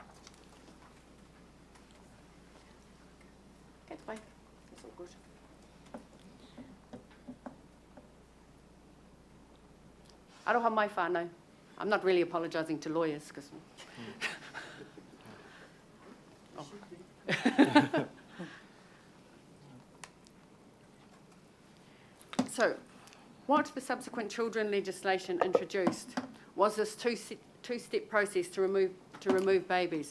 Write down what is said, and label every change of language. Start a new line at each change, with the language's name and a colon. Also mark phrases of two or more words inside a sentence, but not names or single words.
English: that's fine. That's all good.
Māori: Aroha mai whānau.
English: I'm not really apologising to lawyers, because... So, what the subsequent children legislation introduced was this two-step process to remove babies.